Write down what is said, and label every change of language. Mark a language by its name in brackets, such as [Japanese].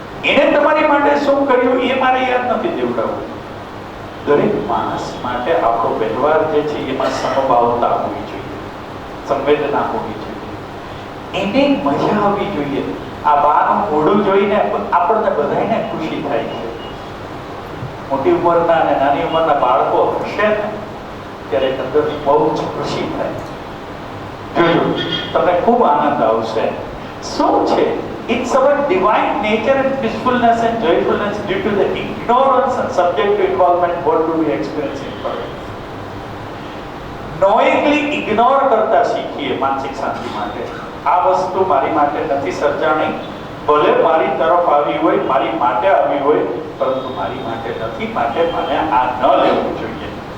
[Gujarati] એને તમારી માટે શું કર્યું એ મારે યાદ નથી દેવડાવવું. દરેક માણસ માટે આપણો વ્યવહાર જે છે એમાં સમભાવતા હોવી જોઈએ, સંવેદના હોવી જોઈએ, એને મજા આવવી જોઈએ. આ બાનું મોઢું જોઈને આપણને બધાને ખુશી થાય છે. મોટી ઉંમરના અને નાની ઉંમરના બાળકો હશે ને ત્યારે અંદર બહુ જ ખુશી થાય. જોજો, તમને ખૂબ આનંદ આવશે. શું છે? [English] It's our divine nature and peacefulness and joyfulness due to the ignorance and subjective involvement. What do we experience in life? Knowingly ignore [Gujarati] કરતા શીખીએ માનસિક શાંતિ માટે. આ વસ્તુ મારી માટે નથી સર્જાણી, ભલે મારી તરફ આવી હોય, મારી માટે આવી હોય, પરંતુ મારી માટે નથી, માટે મને આ ન લેવું જોઈએ.